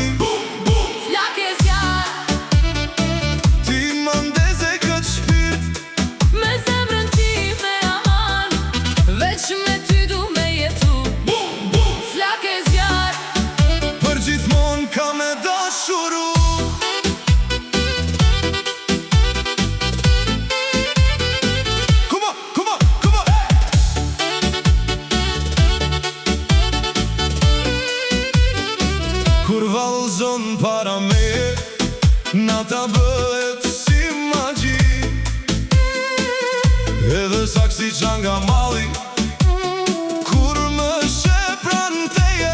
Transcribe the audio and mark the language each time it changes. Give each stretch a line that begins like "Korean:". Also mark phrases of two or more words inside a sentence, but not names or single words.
Albanian: Flake zjarë, Ti mandeze këtë shpirt, me zemrën ti me aman, veç me ty du me jetu. Flake zjarë, për gjithmon ka me dashuru.
English: Come on, come on, come on.
Albanian: Kur vallëzon para me, nata bëhet si magji. Edhe saksi qanga malli, kur më sheh pranë teje.